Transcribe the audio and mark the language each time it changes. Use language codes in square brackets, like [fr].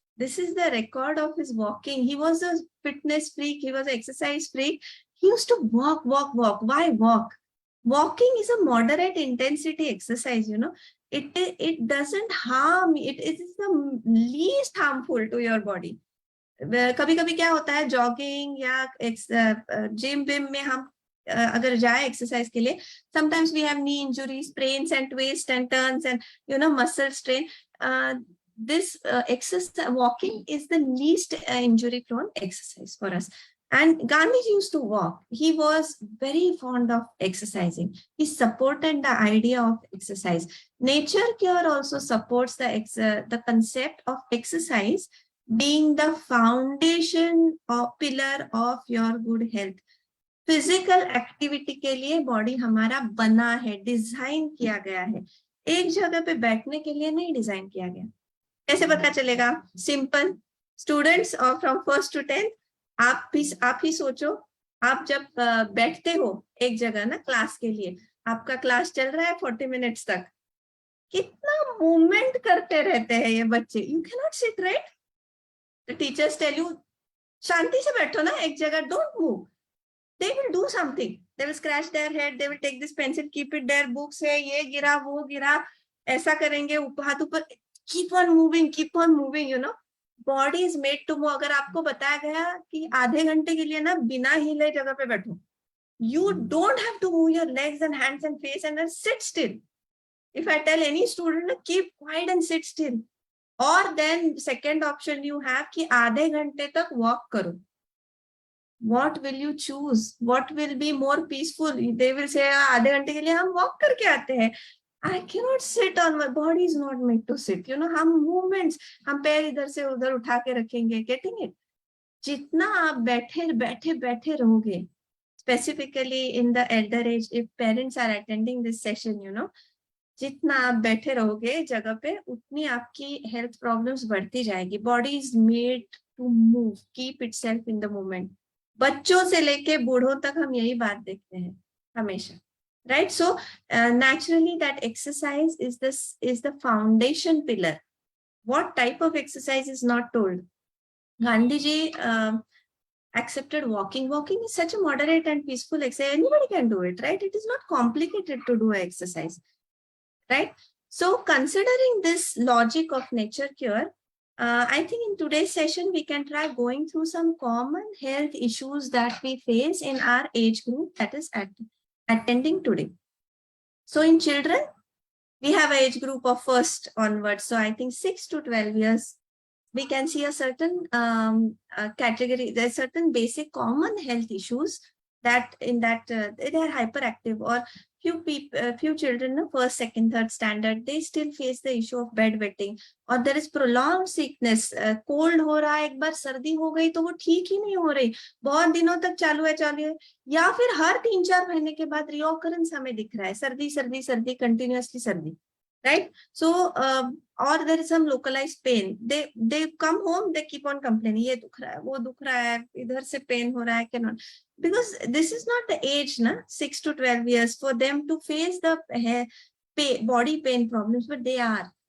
[en] This is the record of his walking. He was a fitness freak. He was an exercise freak. He used to walk. Why walk? Walking is a moderate intensity exercise, It doesn't harm. It is the least harmful to your body. [hi] कभी कभी क्या होता है, jogging या gym Vim में हम अगर जाए एक्सरसाइज के लिए, [en] Sometimes we have knee injuries, sprains and twists and turns and muscle strain. This exercise, walking is the least injury prone exercise for us. And Gandhiji used to walk. He was very fond of exercising. He supported the idea of exercise. Nature Cure also supports the concept of exercise being the foundation or pillar of your good health. [hi] Physical activity के लिए body हमारा बना है, design किया गया है. एक जगह पे बैठने के लिए नहीं डिजाइन किया गया. कैसे पता चलेगा? सिंपल. स्टूडेंट्स और [en] from 1st to 10th, [hi] आप ही सोचो, आप जब बैठते हो एक जगह ना क्लास के लिए, आपका क्लास चल रहा है 40 मिनट्स तक, कितना मूवमेंट करते रहते हैं ये बच्चे. [en] You can not sit, right? The teachers tell you, [hi] शांति से बैठो ना एक जगह, [en] don't move. They will do something. They will scratch their head. They will take this pencil, keep it there. [hi] Books है, ये गिरा, वो गिरा, ऐसा करेंगे, हाथ ऊपर. [en] Keep on moving, Body is made to move. [hi] अगर आपको बताया गया कि आधे घंटे के लिए ना बिना हिले जगह पे बैठो, [en] you don't have to move your legs and hands and face and then sit still. If I tell any student, keep quiet and sit still. [hi] और [en] then second option you have [hi] कि आधे घंटे तक वॉक करो. [en] What will you choose? What will be more peaceful? They will say, [hi] आधे घंटे के लिए हम वॉक करके आते हैं. [en] I cannot sit on, my body is not made to sit. [hi] हम मूवमेंट्स, हम पैर इधर से उधर उठा के रखेंगे. [en] Getting it? [hi] जितना आप बैठे रहोगे, [en] specifically in the elder age, if parents are attending this session, [hi] जितना आप बैठे रहोगे जगह पे, उतनी आपकी हेल्थ प्रॉब्लम्स बढ़ती जाएगी. [en] Body is made to move, keep itself in the moment. [hi] बच्चों से लेके बूढ़ों तक हम यही बात देखते हैं हमेशा, [en] right? So naturally that exercise is the foundation pillar. What type of exercise is not told. Gandhi ji accepted walking. Walking is such a moderate and peaceful exercise. Anybody can do it, right? It is not complicated to do exercise, right? So considering this logic of nature cure, I think in today's session, we can try going through some common health issues that we face in our age group that is attending today. So in children, we have an age group of first onwards. So I think 6 to 12 years, we can see a certain category. There's certain basic common health issues that in that they are hyperactive, or few children in first, second, third standard, they still face the issue of bedwetting, or there is prolonged sickness. [hi] Cold हो रहा है, एक बार सर्दी हो गई तो वो ठीक ही नहीं हो रही, बहुत दिनों तक चालू है, या फिर हर 3-4 महीने के बाद रिओकरेंस हमें दिख रहा है, सर्दी सर्दी सर्दी, कंटिन्यूअसली सर्दी, right? [en] So or there is some localized pain. They come home, they keep on complaining, [hi] ये दुख रहा है, वो दुख रहा है, इधर से pain हो रहा है, [en] cannot, because this is not the age, na, 6 to 12 years for them to face the body pain problems, but they are.